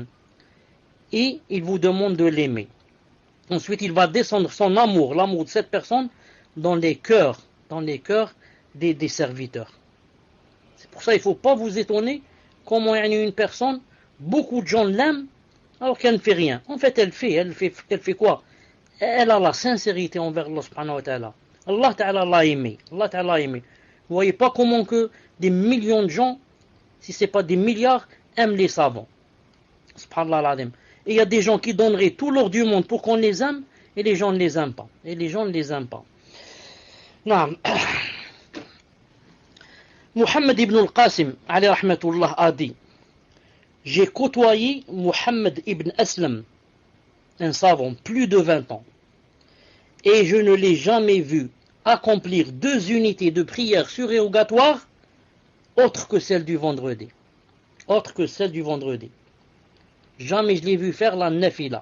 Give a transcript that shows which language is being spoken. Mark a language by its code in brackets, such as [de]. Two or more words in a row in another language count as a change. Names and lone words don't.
[fr] Et il vous demande de l'aimer. Ensuite, il va descendre son amour, l'amour de cette personne, dans les cœurs des serviteurs. C'est pour ça qu'il ne faut pas vous étonner comment il y a une personne, beaucoup de gens l'aiment, alors qu'elle ne fait rien. En fait, elle fait quoi? Elle a la sincérité envers Allah [ar] سبحانه وتعالى. [fr] Allah ta'ala l'a aimé. Allah ta'ala l'a aimé. Vous voyez pas comment que des millions de gens, si ce n'est pas des milliards, aiment les savants. [ar] سبحان الله العظيم. [fr] Et il y a des gens qui donneraient tout l'or du monde pour qu'on les aime, et les gens ne les aiment pas. Et les gens ne les aiment pas. Non. Muhammad ibn al-Qasim, [ar] عليه رحمة الله, [fr] a dit, j'ai côtoyé Muhammad ibn Aslam, un savant, plus de 20 ans, et je ne l'ai jamais vu accomplir 2 unités de prière surérogatoires autres que celle du vendredi. Autre que celle du vendredi. Jamais je l'ai vu faire la nafila.